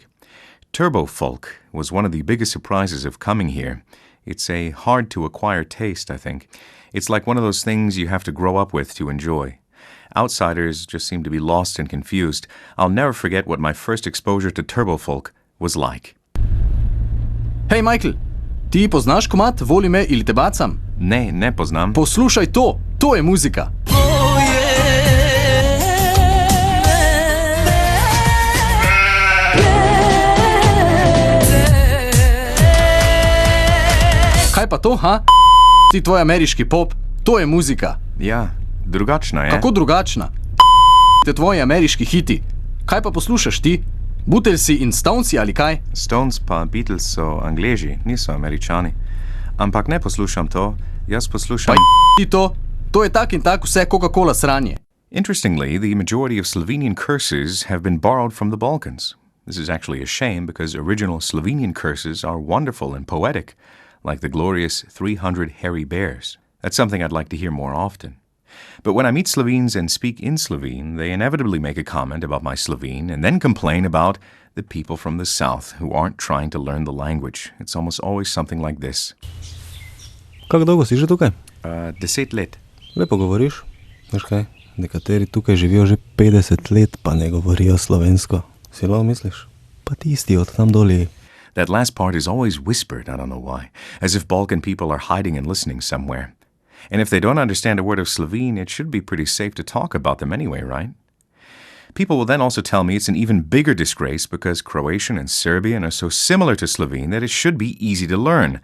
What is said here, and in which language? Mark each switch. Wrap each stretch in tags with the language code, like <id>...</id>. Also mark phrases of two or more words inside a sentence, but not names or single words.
<en>Turbo folk was one of the biggest surprises of coming here. It's a hard-to-acquire taste, I think. It's like one of those things you have to grow up with to enjoy. Outsiders just seem to be lost and confused. I'll never forget what my first exposure to turbo folk was like.</en> <sl>Hej, Michael, ti poznaš komad Voli me ili te bacam? Ne poznam. Poslušaj to, to je muzika. Kaj pa to, ha? Ti tvoj ameriški pop, to je muzika. Ja, drugačna je. Kako drugačna? Te tvoji ameriški hiti. Kaj pa poslušaš ti? Beatlesi in Stonesi ali kaj? Stones pa Beatles so Angleži, niso Američani. Ampak ne poslušam to, jaz poslušam... Pa ti to? To je tak in tak vse Coca-Cola sranje.</sl> <en>Interestingly, the majority of Slovenian curses have been borrowed from the Balkans. This is actually a shame because original Slovenian curses are wonderful and poetic, like the glorious 300 hairy bears. That's something I'd like to hear more often. But when I meet Slovenes and speak in Slovene, they inevitably make a comment about my Slovene and then complain about the people from the south who aren't trying to learn the language. It's almost always something like this.</en> <sl>Kako dolgo si že tukaj? 10 let. Lepo govoriš. Veš kaj, nekateri tukaj živijo že 50 let, pa ne govorijo slovensko. Si lahko misliš? Pa tisti od tam doli.</sl> <en>That last part is always whispered, I don't know why, as if Balkan people are hiding and listening somewhere. And if they don't understand a word of Slovene, it should be pretty safe to talk about them anyway, right? People will then also tell me it's an even bigger disgrace because Croatian and Serbian are so similar to Slovene that it should be easy to learn.</en>